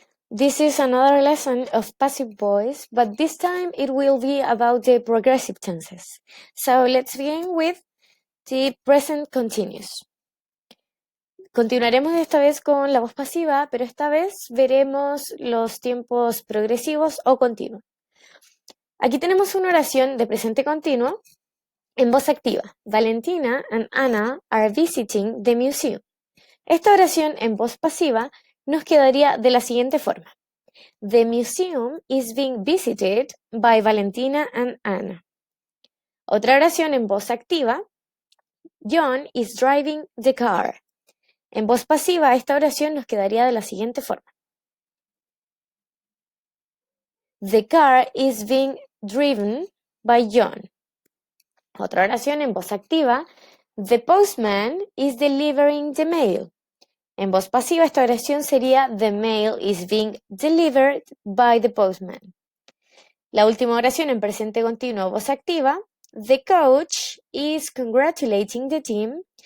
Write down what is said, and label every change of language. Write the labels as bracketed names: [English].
[English] This is another lesson of passive voice, but this time it will be about the progressive tenses. So let's begin with the present continuous. [Spanish] Continuaremos esta vez con la voz pasiva, pero esta vez veremos los tiempos progresivos o continuos. Aquí tenemos una oración de presente continuo en voz activa. [English] Valentina and Anna are visiting the museum. [Spanish] Esta oración en voz pasiva nos quedaría de la siguiente forma. [English] The museum is being visited by Valentina and Anna. [Spanish] Otra oración en voz activa. [English] John is driving the car. [Spanish] En voz pasiva, esta oración nos quedaría de la siguiente forma. [English] The car is being driven by John. [Spanish] Otra oración en voz activa. [English] The postman is delivering the mail. [Spanish] En voz pasiva, esta oración sería [English] The mail is being delivered by the postman. [Spanish] La última oración en presente continuo, voz activa. [English] The coach is congratulating the team.